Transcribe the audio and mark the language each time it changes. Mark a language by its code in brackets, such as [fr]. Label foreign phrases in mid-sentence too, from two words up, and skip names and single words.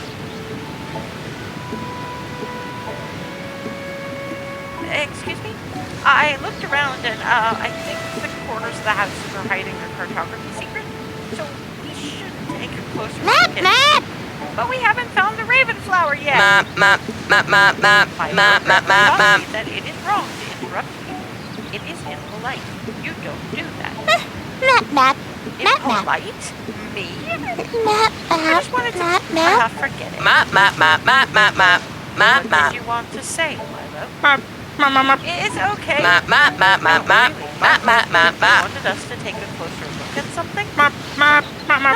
[en] Excuse me? I looked around and, I think the corners of the houses are hiding their cartography secret, so we should take a closer look at it. But we haven't found the raven flower yet. Map, map, map, map, map, My map, map, map, tells map. me that it is wrong to interrupt you. It is impolite. You don't do that. Impolite? Me? I just wanted to... forget it. Map, map, map, map, map, map, map, What map. did you want to say, Milo? Map, map, map, map. It's okay. Map, map, map, map, map, map, map, map, You map. wanted us to take a closer look at something? Map, map, map, map.